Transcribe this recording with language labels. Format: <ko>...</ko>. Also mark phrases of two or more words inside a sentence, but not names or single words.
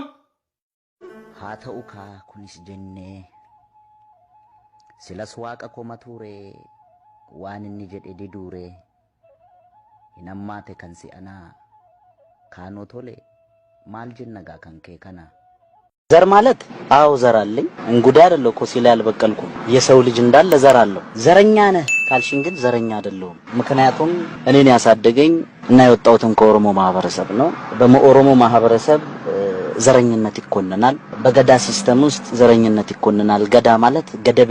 <om>haa ta'u kaa kunis jennee silas waaqa koma ture waan inni jedhe diduure hin ammaate kan si'anaa kaanoo tole maal jenna gaa kan kee kana</om> <am>ዘር ማለት አው ዘር አለኝ እንጉዳይ አይደለም እኮ ሲላ ያልበቀልኩም የሰው ልጅ እንዳለ ዘር አለው ዘረኛ ነህ ካልሽኝ ግን ዘረኛ አይደለሁም ምክንያቱም እኔን ያሳደገኝ እና የወጣሁትን ከኦሮሞ ማህበረሰብ ነው በኦሮሞ ማህበረሰብ ዘረኝነት ይኮነናል በገዳ ሲስተም ውስጥ ዘረኝነት ይኮነናል ገዳ ማለት ገደብ</am>